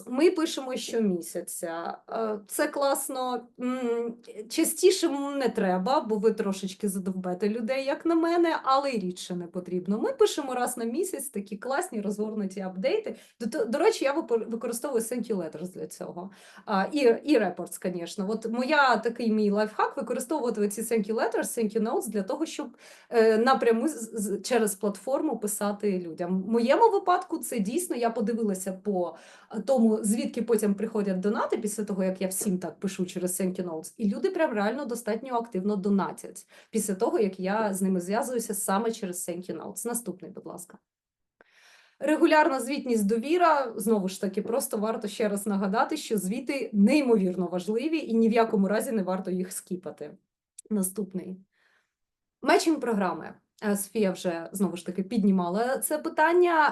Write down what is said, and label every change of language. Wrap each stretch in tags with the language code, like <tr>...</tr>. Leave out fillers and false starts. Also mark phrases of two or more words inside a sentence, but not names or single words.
<uk>Ми пишемо щомісяця. Це класно. Частіше не треба, бо ви трошечки задовбете людей, як на мене, але й рідше не потрібно. Ми пишемо раз на місяць такі класні розгорнуті апдейти. До речі, я використовую</uk> <en>thank you letters</en> <uk>для цього. І reports, звісно. От такий мій лайфхак – використовувати ці</uk> <en>thank you letters, thank you notes</en> <uk>для того, щоб напряму через платформу писати людям. В моєму випадку це дійсно, я подивилася по тому, звідки потім приходять донати після того, як я всім так пишу через</uk> <en>thank you notes,</en> <uk>і люди прям реально достатньо активно донатять після того, як я з ними зв'язуюся саме через</uk> <en>thank you notes.</en> <uk>Наступний, будь ласка. Регулярна звітність, довіра, знову ж таки, просто варто ще раз нагадати, що звіти неймовірно важливі і ні в якому разі не варто їх скіпати. Наступний. Мечінг програми. Софія вже, знову ж таки, піднімала це питання.</uk>